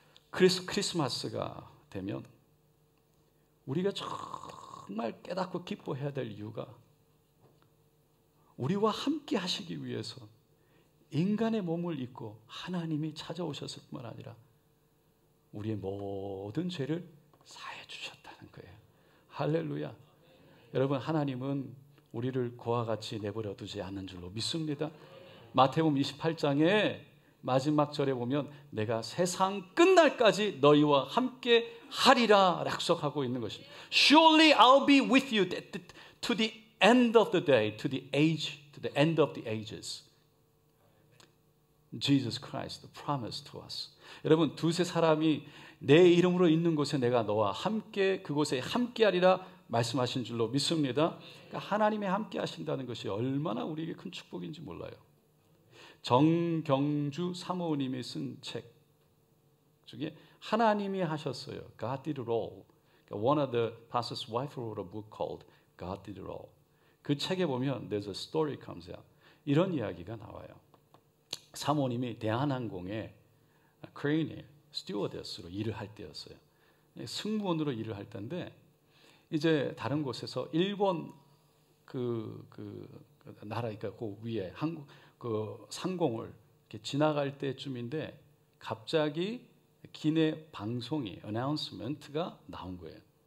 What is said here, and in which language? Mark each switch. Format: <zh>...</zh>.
<ko>크리스마스가 되면 우리가 정말 깨닫고 기뻐해야 될 이유가 우리와 함께 하시기 위해서 인간의 몸을 입고 하나님이 찾아오셨을 뿐만 아니라 우리의 모든 죄를 사해 주셨다는 거예요. 할렐루야. 여러분, 하나님은 우리를 그와 같이 내버려 두지 않는 줄로 믿습니다. 마태복음 28장에 마지막 절에 보면 내가 세상 끝날까지 너희와 함께 하리라 약속하고 있는 것입니다.</ko> <en>Surely I'll be with you to the end of the day, to the end of the ages. Jesus Christ promised to us.</en> <ko>여러분, 두세 사람이 내 이름으로 있는 곳에 내가 너와 함께 그곳에 함께하리라 말씀하신 줄로 믿습니다. 그러니까 하나님이 함께 하신다는 것이 얼마나 우리에게 큰 축복인지 몰라요. 정경주 사모님이 쓴 책 중에 하나님이 하셨어요.</ko> <en>God did it all. One of the pastor's wife wrote a book called God did it all.</en> <ko>그 책에 보면</ko> <en>there's a story comes out.</en> <ko>이런 이야기가 나와요. 사모님이 대한항공의 크레인에 스튜어디스로 일을 할 때였어요. 승무원으로 일을 할 때인데 이제 다른 곳에서 일본 그 나라, 그러니까 그 위에 한국 그 상공을 이렇게 지나갈 때쯤인데 갑자기 기내 방송이 어나운스먼트가 나온 거예요.</ko>